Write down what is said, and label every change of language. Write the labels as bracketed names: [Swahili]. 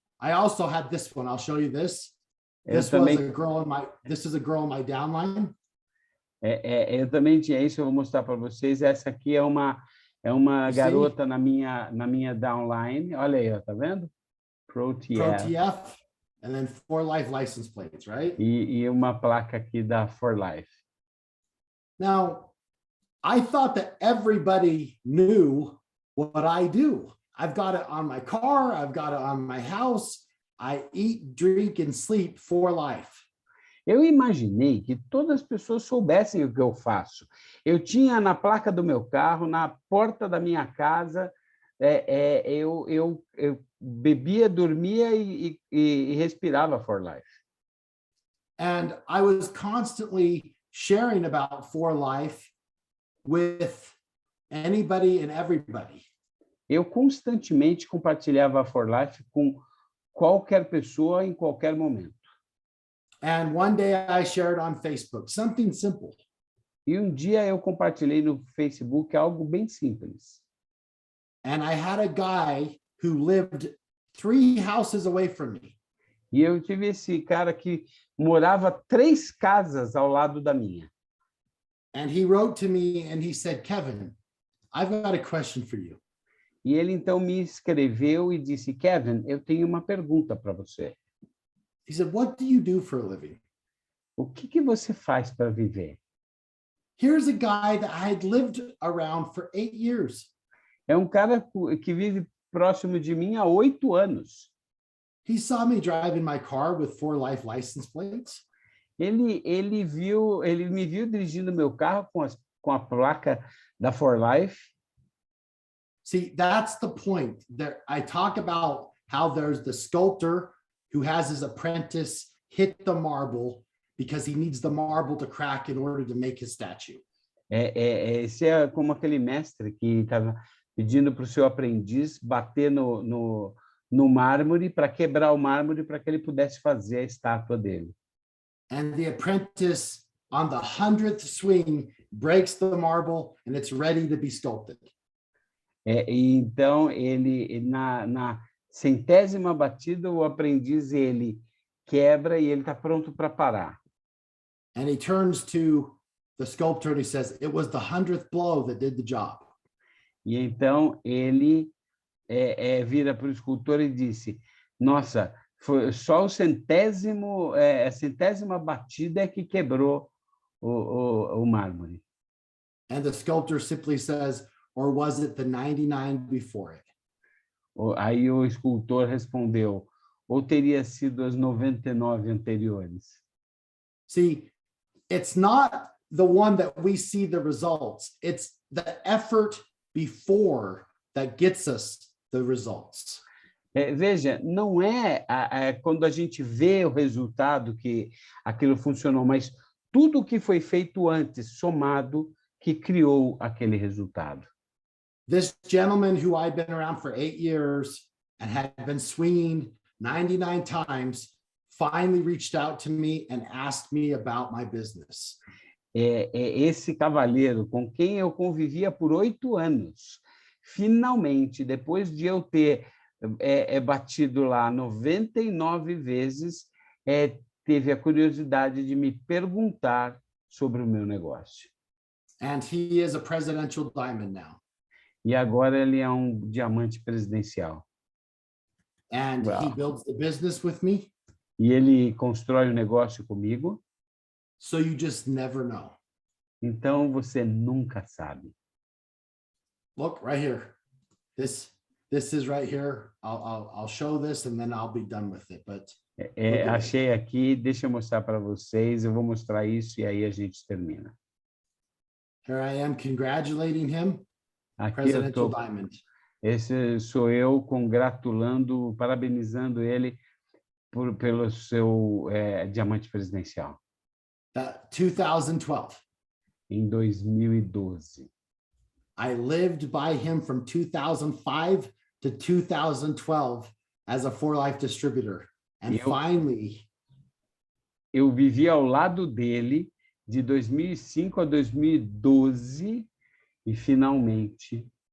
[English] I also had this one. I'll show you this. [Portuguese] Eu [English] This [Portuguese] também, [English] was a girl in my. This is a girl in my downline. [Portuguese] eu também tinha isso, eu vou mostrar para vocês. Essa aqui é uma garota na minha downline. Olha aí, ó, tá vendo? Pro [English] TF, and then For Life license plates, right? [Portuguese] E uma placa aqui da For Life. [English] Now, I thought that everybody knew what I do. I've got it on my car. I've got it on my house. I eat, drink, and sleep for life. [Portuguese] Eu imaginei que todas as pessoas soubessem o que eu faço. Eu tinha na placa do meu carro, na porta da minha casa, eu bebia, dormia e respirava For Life. [English] And I was constantly sharing about For Life with anybody and everybody. [Portuguese] Eu constantemente compartilhava a For Life com qualquer pessoa em qualquer momento. [English] And one day I shared on Facebook, something simple. [Portuguese] E um dia eu compartilhei no Facebook algo bem simples. [English] And I had a guy who lived 3 houses away from me. [Portuguese] E eu tive esse cara que morava 3 casas ao lado da minha. [English] And he wrote to me and he said, Kevin, I've got a question for you. [Portuguese] E ele então me escreveu e disse, Kevin, eu tenho uma pergunta para você. [English] He said, what do you do for a living? [Portuguese] O que você faz para viver? [English] Here's a guy that I had lived around for 8 years. [Portuguese] É um cara que vive próximo de mim há 8 anos. [English] He saw me driving my car with For Life license plates. [Portuguese] Ele me viu dirigindo meu carro com a placa da For Life. [English] See, that's the point. There, I talk about how there's the sculptor who has his apprentice hit the marble because he needs the marble to crack in order to make his statue. [Portuguese] Esse é como aquele mestre que estava pedindo para o seu aprendiz bater no mármore para quebrar o mármore para que ele pudesse fazer a estátua dele. [English] And the apprentice on the 100th swing breaks the marble and it's ready to be sculpted. [Portuguese] E então ele na 100ª batida o aprendiz ele quebra e ele está pronto para parar. [English] And he turns to the sculptor and he says, "It was the 100th blow that did the job." [Portuguese] E então ele vira para o escultor e disse: "Nossa, foi só a 100ª batida é que quebrou o mármore." [English] And the sculptor simply says, "Or was it the 99 before it?" [Portuguese] Aí o escultor respondeu: ou teria sido as 99 anteriores. [English] See, it's not the one that we see the results. It's the effort before that gets us the results. [Portuguese] Veja, não é quando a gente vê o resultado que aquilo funcionou, mas tudo o que foi feito antes, somado, que criou aquele resultado. [English] This gentleman who I've been around for 8 years and had been swinging 99 times finally reached out to me and asked me about my business. [Portuguese] Esse cavalheiro com quem eu convivia por 8 anos, finalmente, depois de eu ter batido lá 99 vezes, teve a curiosidade de me perguntar sobre o meu negócio. [English] And he is a presidential diamond now. [Portuguese] E agora ele é um diamante presidencial. [English] And Wow. he builds the business with me. [Portuguese] E ele constrói o negócio comigo. [English] So you just never know. [Portuguese] Então você nunca sabe. [English] Look right here. This this is right here. I'll show this and then I'll be done with it. But [Portuguese] Achei aqui, deixa eu mostrar para vocês, eu vou mostrar isso e aí a gente termina. [English] here I am congratulating him, [Portuguese] Aqui eu [English] Presidential [Portuguese] estou, [English] Diamond. [Portuguese] esse sou eu congratulando, parabenizando ele pelo seu diamante presidencial, [English] 2012. [Portuguese] em 2012. [English] I lived by him from 2005 to 2012 as a For Life distributor. And finally, [Portuguese] eu vivi ao lado dele de 2005 a 2012 e finalmente.